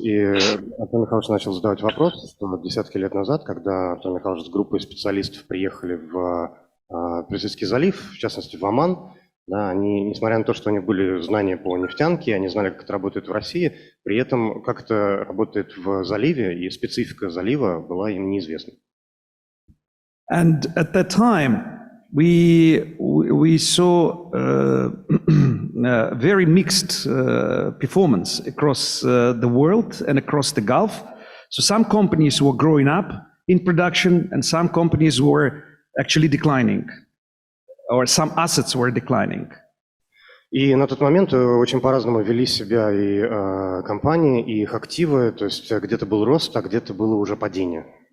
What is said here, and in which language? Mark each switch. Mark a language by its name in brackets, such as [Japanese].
[Russian] И Артур Михайлович начал задавать вопрос, что десятки лет назад, когда Артур Михайлович с группой специалистов приехали в Персидский залив, в частности в Оман, да, они, несмотря на то, что у них были знания по нефтянке, они знали, как это работает в России, при этом как это работает в заливе, и специфика залива была им неизвестна. [English] And at that time, we saw very mixed performance across the world and across the Gulf. So some companies were growing up in production, and some companies were actually declining, or some assets were declining. [Russian] И на тот момент очень по-разному вели себя и компании, и их активы, то есть где-то был рост, а где-то было уже падение.